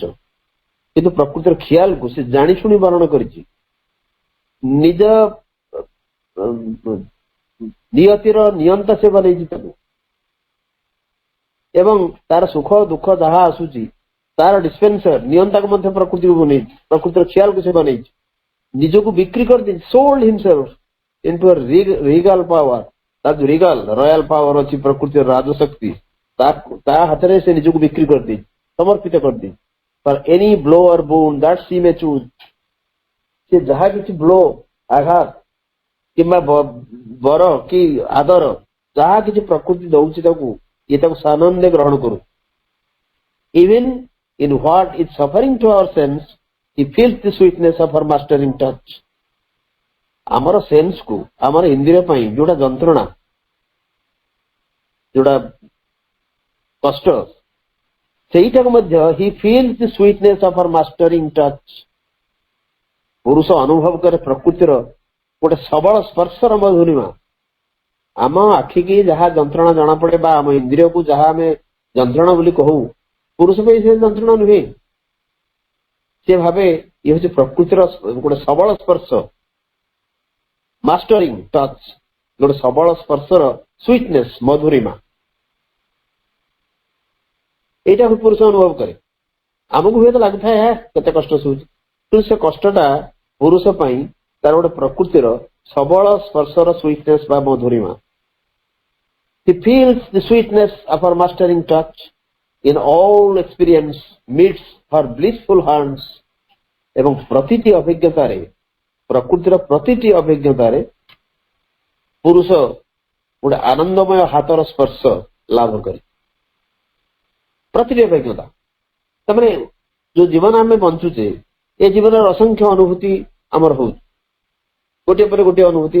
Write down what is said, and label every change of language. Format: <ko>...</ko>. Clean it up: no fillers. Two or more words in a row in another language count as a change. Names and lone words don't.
<or>କିନ୍ତୁ ପ୍ରକୃତିର ଖିଆଲକୁ ସେ ଜାଣିଶୁଣି ବରଣ କରିଛି, ନିଜ ନିୟତିର ନିୟନ୍ତା ସେ ବନେଇଛି ତାକୁ, ଏବଂ ତାର ସୁଖ ଦୁଃଖ ଯାହା ଆସୁଛି ତାର ଡିସ୍ପେନ୍ସର ନିୟନ୍ତାକୁ ମଧ୍ୟ ପ୍ରକୃତିକୁ ବନେଇଛି, ପ୍ରକୃତିର ଖିଆଲକୁ ସେ ବନେଇଛି, ନିଜକୁ ବିକ୍ରି କରିଦେଇଛି,</or> <en>sold himself into a regal power।</en> <or>ତାର ଯୋଉ</or> <en>regal royal power</en> <or>ଅଛି, ପ୍ରକୃତିର ରାଜଶକ୍ତି, ତା ହାତରେ ସେ ନିଜକୁ ବିକ୍ରି କରିଦେଇଛି, ସମର୍ପିତ କରିଦେଇଛି।</or> <en>for any blow or boon that she may choose,</en> <or>ସେ ଯାହା କିଛି ବ୍ଲୋ ଆଘାତ କିମ୍ବା ବର କି ଆଦର ଯାହା କିଛି ପ୍ରକୃତି ଦଉଛି ତାକୁ, ଇଏ ତାକୁ ସାନନ୍ଦରେ ଗ୍ରହଣ କରୁ।</or> <en>ଇଭେନ୍ in what is suffering to our sense, he feels the sweetness of her mastering touch।</en> <or>ଆମର ସେନ୍ସ କୁ, ଆମର ଇନ୍ଦ୍ରିୟ ପାଇଁ ଯୋଉଟା ଯନ୍ତ୍ରଣା, ଯୋଉଟା କଷ୍ଟ, ସେଇଟାକୁ ମଧ୍ୟ</or> <en>he feels the sweetness of her mastering touch।</en> <or>ପୁରୁଷ ଅନୁଭବ କରେ ପ୍ରକୃତିର ଗୋଟେ ସବଳ ସ୍ପର୍ଶର ମଧୁରିମା। ଆମ ଆଖିକି ଯାହା ଯନ୍ତ୍ରଣା ଜଣାପଡେ ବା ଆମ ଇନ୍ଦ୍ରିୟକୁ ଯାହା ଆମେ ଯନ୍ତ୍ରଣା ବୋଲି କହୁ, ପୁରୁଷ ପାଇଁ ସେ ଯନ୍ତ୍ରଣା ନୁହେଁ। ସେ ଭାବେ ଇଏ ହଉଛି ପ୍ରକୃତିର ଗୋଟେ ସବଳ ସ୍ପର୍ଶ,</or> <en>mastering touch,</en> <or>ଗୋଟେ ସବଳ ସ୍ପର୍ଶର ସୁଇଟନେସ୍, ମଧୁରିମା। ଏଇଟାକୁ ପୁରୁଷ ଅନୁଭବ କରେ। ଆମକୁ ହୁଏତ ଲାଗୁଥାଏ କେତେ କଷ୍ଟ ଶୁଣୁଛି, କିନ୍ତୁ ସେ କଷ୍ଟଟା ପୁରୁଷ ପାଇଁ ତାର ଗୋଟେ ପ୍ରକୃତିର ସବଳ ସ୍ପର୍ଶର ସୁଇଟନେସ୍ ବା ମଧୁରିମା।</or> <en>He feels the sweetness of her mastering touch in all experience meets her blissful hands।</en> <or>ଏବଂ ପ୍ରତିଟି ଅଭିଜ୍ଞତାରେ, ପ୍ରକୃତିର ପ୍ରତିଟି ଅଭିଜ୍ଞତାରେ ପୁରୁଷ ଗୋଟେ ଆନନ୍ଦମୟ ହାତର ସ୍ପର୍ଶ ଲାଭ କରେ। ପ୍ରତିଟି ଅଭିଜ୍ଞତା, ତାମାନେ ଯୋଉ ଜୀବନ ଆମେ ବଞ୍ଚୁଛେ, ଏ ଜୀବନର ଅସଂଖ୍ୟ ଅନୁଭୂତି ଆମର ହଉଛି, ଗୋଟିଏ ପରେ ଗୋଟିଏ ଅନୁଭୂତି।</or>